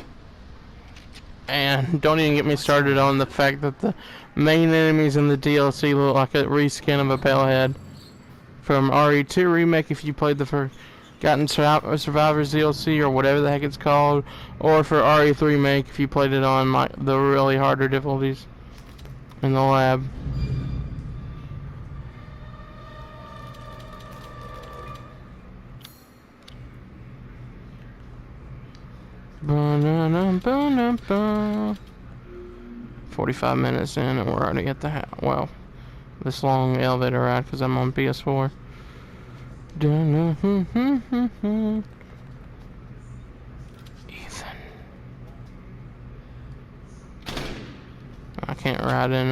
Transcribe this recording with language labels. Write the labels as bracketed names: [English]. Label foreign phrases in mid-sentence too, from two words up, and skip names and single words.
[English] And don't even get me started on the fact that the main enemies in the DLC look like a reskin of a Palehead. From RE2 Remake if you played the Forgotten Survivors DLC or whatever the heck it's called, or for RE3 Remake if you played it on like the really harder difficulties in the lab. Ba-na-na-ba-na-ba. 45 minutes in and we're already at the house. Well, this long elevator ride because I'm on PS4. Ethan. I can't ride in.